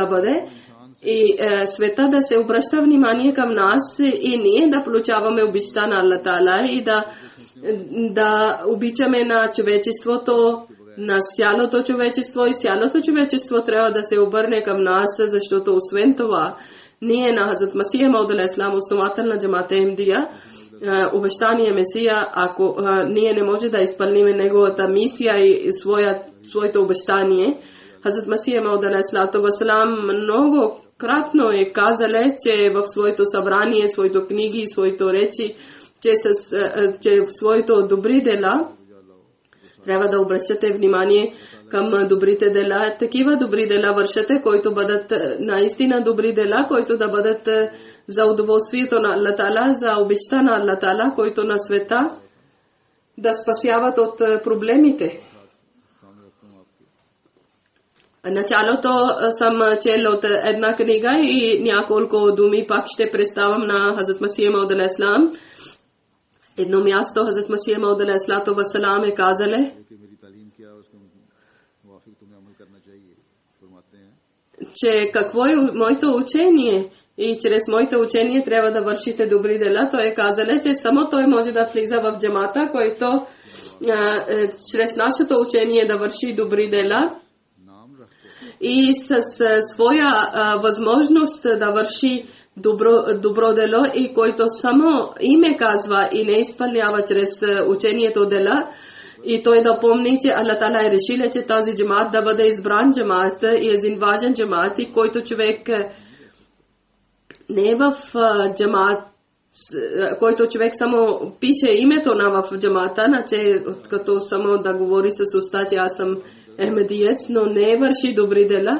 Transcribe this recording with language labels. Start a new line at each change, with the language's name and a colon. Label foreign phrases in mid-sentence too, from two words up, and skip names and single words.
Bulgarian: бъде, и света да се обръща внимание към нас и ние да получаваме обичта на Аллах Таала и да обичаме на човечеството, на цялото човечество, и цялото човечество трябва да се обърне към нас, защото освен това ние на Хазрат Масия Мауд
Arabic: عليه السلام,
Bulgarian: основател на джамат Ахмедия, обещания Месия, ако ние не може да изпълним неговата мисия и своето обещание, Хазрат Масия Мауд
Arabic: عليه السلام
Bulgarian: много кратно е казале, че в своето събрание, своето книги, своето речи, че в своето добри дела трябва да обръщате внимание към добрите дела. Такива добри дела вършате, които бъдат наистина добри дела, които да бъдат за удоволствието на Аллах Таала, за обичта на Аллах Таала, които на света да спасяват от проблемите. Началото съм чел от една книга и няколко думи пак ще представям на Хазрат Масия Мауд
Arabic: عليه السلام.
Bulgarian: Едно място Хазрат Масия Мауд
Arabic: عليه السلام
Bulgarian: е казале, че какво е моето учение и чрез моето учение трябва да вършите добри дела. Той е казале, че само той може да влиза в джамата, който чрез нашето учение да върши добри дела
Urdu: نام رکھتے
Bulgarian: и с своя възможност да върши добро дело и който само име казва и не изпълнява чрез учението дела, и той да помни, че Аллах Таала е решил, че този джамаат да бъде избран джамаат и е един важен джамаат, и който човек не е в джамаат, който човек само пише името на в джамаата, значи като само да говори с уста, че аз съм Ахмедиец, но не върши добри дела.